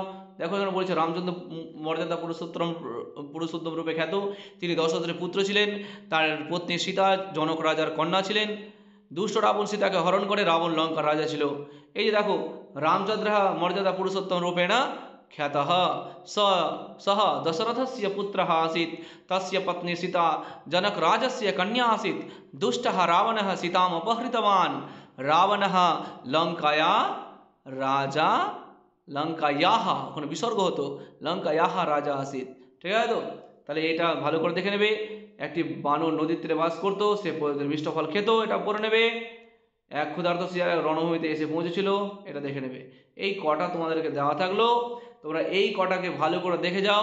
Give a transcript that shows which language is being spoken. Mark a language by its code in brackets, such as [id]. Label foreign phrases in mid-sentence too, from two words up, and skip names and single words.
[bn] দেখো এখানে বলছে রামচন্দ্র মর্যাদা পুরুষোত্তম রূপে খ্যাত, তিনি দশরথের পুত্র ছিলেন, তার পত্নী সীতা জনক রাজার কন্যা ছিলেন। দুষ্ট রাবণ সীতাকে হরণ করে, রাবণ লঙ্কার রাজা ছিল। এই যে দেখো, [sa] রামচন্দ্র মর্যাদা পুরুষোত্তম রূপেণ খ্যাতः সহ দশরথस्य पुत्रः आसीत्, तस्य पत्नी सीता जनकराजस्य कन्या आसीत्। दुष्टः रावणः सीताम् अपहृतवान्। रावणः लङ्काया राजा लङ्कायाः, [bn] ওখানে বিসর্গ হতো, [sa] লঙ্কায়াহ রাজা আসিত। [bn] ঠিক আছে তো? তাহলে এটা ভালো করে দেখে নেবে। একটি বানর নদীর তীরে বাস করতো, সে মিষ্ট ফল খেত, এটা পড়ে নেবে। এক ক্ষুধার্ত শিয়াল রণভূমিতে এসে পৌঁছেছিল, এটা দেখে নেবে। এই কটা তোমাদেরকে দেওয়া থাকলো, তোমরা এই কটাকে ভালো করে দেখে যাও।